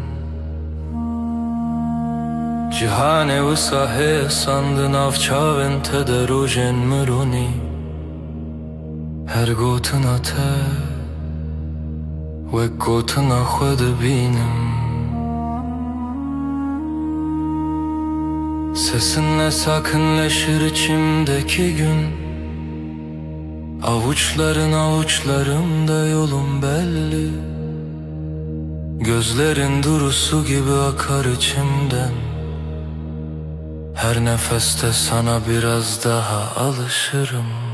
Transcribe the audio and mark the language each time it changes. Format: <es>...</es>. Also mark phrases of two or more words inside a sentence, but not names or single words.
<ku>Cîhanê wisa hêsan di nav çavên te de rojên mironî Her gotina te wek gotina xwe dibînim</ku> <tr>Sesinle sakinleşir içimdeki gün Avuçların avuçlarımda yolum belli Gözlerin durusu gibi akar içimden Her nefeste sana biraz daha alışırım</tr>